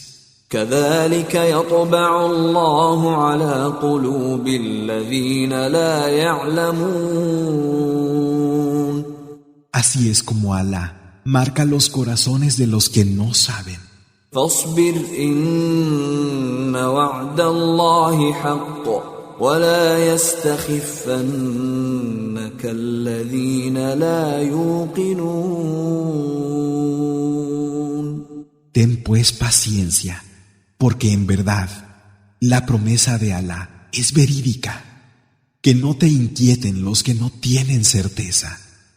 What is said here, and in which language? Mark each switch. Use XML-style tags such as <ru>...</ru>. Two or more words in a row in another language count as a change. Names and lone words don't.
<ar>كذلك يطبع الله على قلوب الذين لا يعلمون.</ar> <es>Así es como Alá marca los corazones de los que no saben.</es> <ar>فاصبر إن وعد الله حق ولا يستخفنك الذين لا يوقنون.</ar> <es>Ten pues paciencia, porque en verdad la promesa de Alá es verídica. Que no te inquieten los que no tienen certeza.</es>